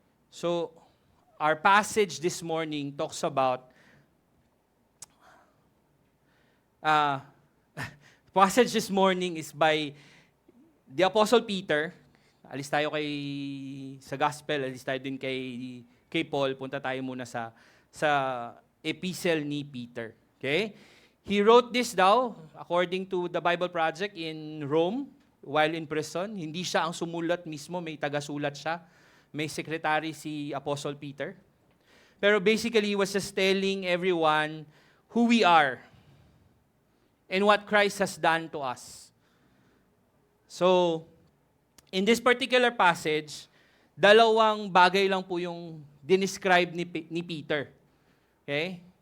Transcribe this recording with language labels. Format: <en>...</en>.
<en>So, our passage this morning talks about passage this morning is by the Apostle Peter.</en> <tl>Alis tayo sa Gospel, alis tayo din kay Paul. Punta tayo muna sa epistle ni Peter. Okay?</tl> <en>He wrote this daw, according to the Bible Project, in Rome, while in prison.</en> <tl>Hindi siya ang sumulat mismo, may tagasulat siya. May secretary si Apostle Peter.</tl> <en>Pero basically, he was just telling everyone who we are and what Christ has done to us. So, in this particular passage,</en> <tl>dalawang bagay lang po yung dinescribe ni Peter. Okay?</tl>